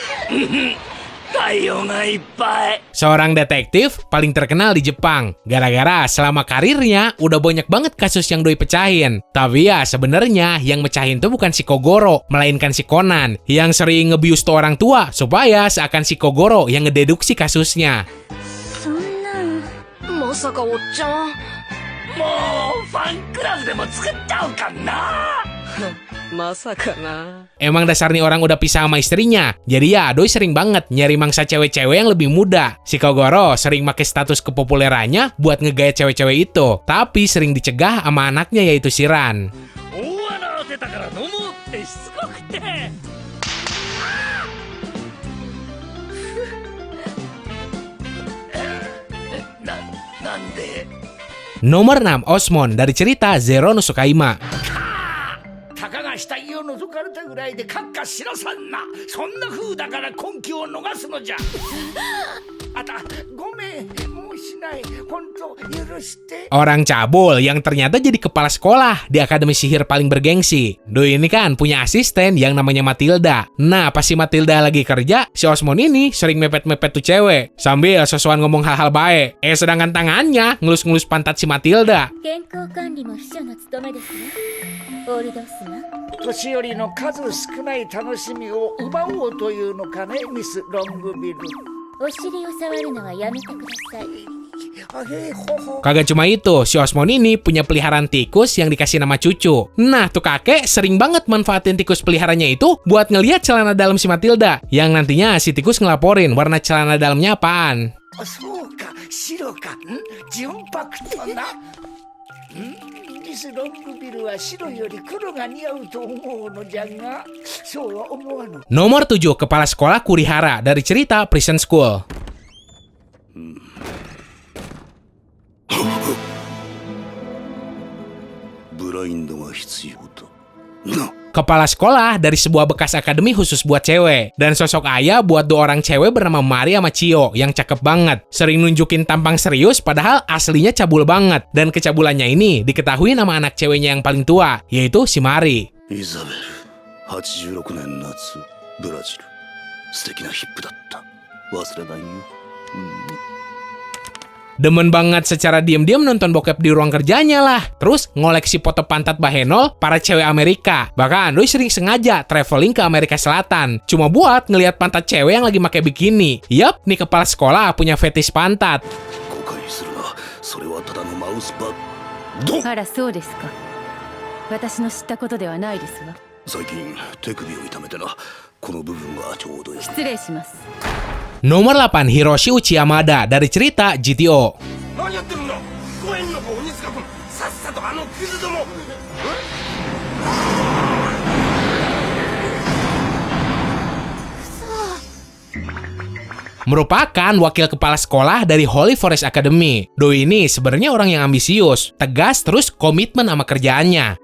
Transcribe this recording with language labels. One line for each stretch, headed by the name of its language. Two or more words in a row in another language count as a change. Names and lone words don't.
Indonesian: Seorang detektif paling terkenal di Jepang. Gara-gara selama karirnya udah banyak banget kasus yang doi pecahin. Tapi ya sebenarnya yang mecahin tuh bukan si Kogoro, melainkan si Conan yang sering ngebius tuh orang tua supaya seakan si Kogoro yang ngededuksi kasusnya.
Japanese: そんなまさかおっちゃんまさかな
Indonesian: Emang dasar nih orang udah pisah sama istrinya. Jadi ya doi sering banget nyari mangsa cewek-cewek yang lebih muda. Si Kogoro sering pakai status kepopulerannya buat ngegaya cewek-cewek itu. Tapi sering dicegah sama anaknya yaitu si Ran. Nomor 6, Osmond dari cerita Zero no Tsukaima.
Japanese: たかが死体を覗かれたぐらいで閣下しなさんな。そんな風だから根拠を逃すのじゃ。あたごめんもうしない。本当許して。
Indonesian: Orang cabul yang ternyata jadi kepala sekolah di akademi sihir paling bergengsi. Doi ini kan punya asisten yang namanya Matilda. Nah pas si Matilda lagi kerja, si Osmond ini sering mepet-mepet tuh cewek sambil sosokan ngomong hal-hal baik. Sedangkan tangannya ngelus-ngelus pantat si Matilda.
Japanese: 健康管理も秘書の務めですわ。オールドスマ。年寄りの数少ない楽しみを奪おうというのかね、ミス・ロングビル。お尻を触るのはやめてください。
Indonesian: Kagak cuma itu, si Osmond ini punya peliharaan tikus yang dikasih nama Cucu. Nah, tuh kakek sering banget manfaatin tikus peliharanya itu buat ngeliat celana dalam si Matilda. Yang nantinya si tikus ngelaporin warna celana dalamnya apaan.
Japanese: そうか、白か。純白とな。ミス・ロングビルは白より黒が似合うと思うのじゃが、そうは思わぬ。
Indonesian: Nomor 7, Kepala Sekolah Kurihara dari cerita Prison School. Kepala sekolah dari sebuah bekas akademi khusus buat cewek. Dan sosok ayah buat dua orang cewek bernama Mari sama Chio yang cakep banget. Sering nunjukin tampang serius padahal aslinya cabul banget. Dan kecabulannya ini diketahui nama anak ceweknya yang paling tua, yaitu si Mari.
Japanese: イザベル、86年夏、ブラジル。素敵なヒップだった。忘れないよ。
Indonesian: Demen banget secara diam-diam nonton bokep di ruang kerjanya lah. Terus ngoleksi foto pantat bahenol para cewek Amerika. Bahkan doi sering sengaja traveling ke Amerika Selatan cuma buat ngelihat pantat cewek yang lagi pakai bikini. Yup, nih kepala sekolah punya fetish pantat.
Japanese: 誤解するな。それはただのマウスパッド。あらそうですか。私の知ったことではないですわ。最近手首を痛めてな。この部分がちょうどいい。失礼します。
Indonesian: Nomor 8, Hiroshi Uchiyamada dari cerita GTO.
Japanese: 何やってるんだ。公園の子鬼塚君、さっさとあのクズども。
Indonesian: Merupakan wakil kepala sekolah dari Holy Forest Academy. Doi ini sebenarnya orang yang ambisius, tegas terus komitmen sama kerjaannya.